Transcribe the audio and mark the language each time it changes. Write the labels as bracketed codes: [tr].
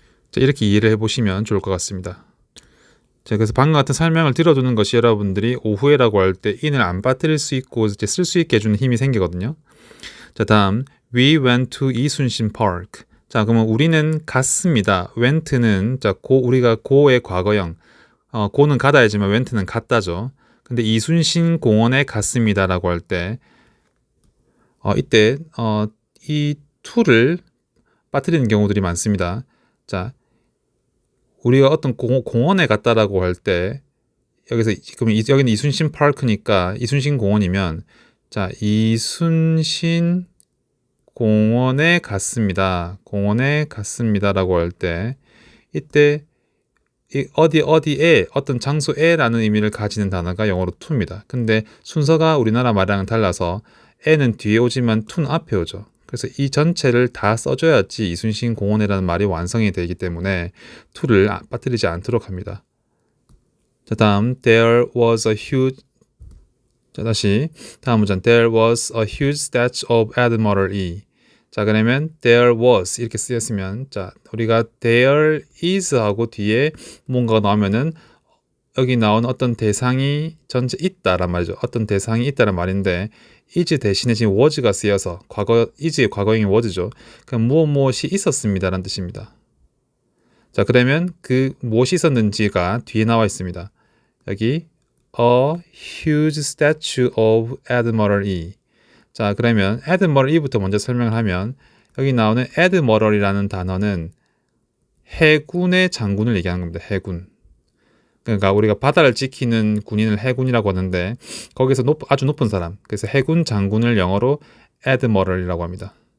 [ko] 자, 이렇게 이해를 해보시면 좋을 것 같습니다. 자, 그래서 방금 같은 설명을 들어주는 것이 여러분들이 오후에라고 할 때 in을 안 빠뜨릴 수 있고 이제 쓸 수 있게 해주는 힘이 생기거든요. 자, 다음 [en] We went to 이순신 Park. [ko] 자, 그러면 우리는 갔습니다. went는 우리가 go의 과거형. go는 가다 하지만 went는 갔다죠. 근데 이순신 공원에 갔습니다라고 할 때 이때 이 to를 빠뜨리는 경우들이 많습니다. 자, 우리가 어떤 공원에 갔다라고 할 때 여기서 그럼 여기는 이순신 파크니까 이순신 공원이면, 자, 이순신 공원에 갔습니다라고 할 때 이때 어디에 어떤 장소에라는 의미를 가지는 단어가 영어로 to입니다. 근데 순서가 우리나라 말이랑은 달라서 에는 뒤에 오지만 to는 앞에 오죠. 그래서 이 전체를 다 써줘야지 이순신 공원이라는 말이 완성이 되기 때문에 to를 빠뜨리지 않도록 합니다. 자, 다음 [en] There was a huge [ko] 다음 문장 [en] There was a huge statue of Admiral E. [ko] 자, 그러면 there was 이렇게 쓰였으면, 자, 우리가 there is 하고 뒤에 뭔가가 나오면은 여기 나온 어떤 대상이 전체 있다란 말이죠. 어떤 대상이 있다란 말인데 is 대신에 지금 was가 쓰여서 is의 과거형이 was죠. 그럼 무엇이 있었습니다라는 뜻입니다. 자, 그러면 그 무엇이 있었는지가 뒤에 나와 있습니다. 여기 [en] a huge statue of Admiral E. [ko] 자, 그러면 Admiral E부터 먼저 설명을 하면, 여기 나오는 Admiral이라는 단어는 해군의 장군을 얘기하는 겁니다. 해군. 그러니까 우리가 바다를 지키는 군인을 해군이라고 하는데 거기서 아주 높은 사람, 그래서 해군 장군을 영어로 Admiral이라고 합니다.